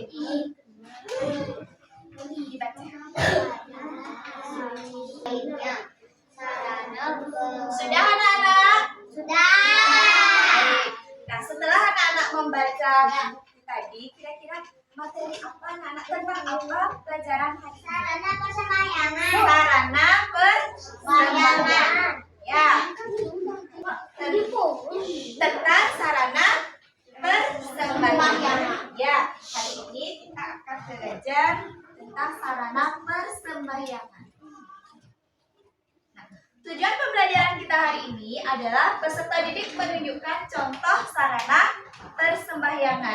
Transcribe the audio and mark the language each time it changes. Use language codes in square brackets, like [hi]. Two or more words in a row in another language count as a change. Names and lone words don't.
[id] Dibaca. Sudah anak-anak? Sudah. Baik. Nah, setelah anak-anak membaca buku tadi, kira-kira materi apa anak-anak tentang apa pelajaran hari ini? Sarana persembahyangan. Sarana persembahyangan. Ya. Tentang sarana persembahyangan. Ya, hari ini kita akan belajar tentang sarana persembahyangan. Nah, tujuan pembelajaran kita hari ini adalah peserta didik menunjukkan contoh sarana persembahyangan.